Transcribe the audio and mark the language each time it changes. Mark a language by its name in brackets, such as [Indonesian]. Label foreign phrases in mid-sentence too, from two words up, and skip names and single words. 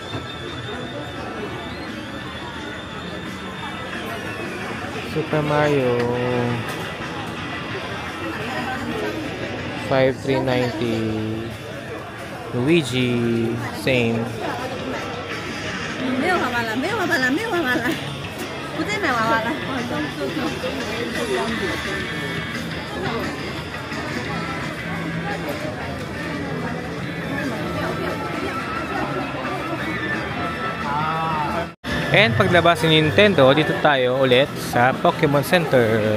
[English] Super Mario 5,390. Luigi same. [Chinese] 没有娃娃了，没有娃娃了，没有娃娃了，不再买娃娃了。 [Filipino] And paglabas ni Nintendo, dito tayo ulit sa Pokemon Center.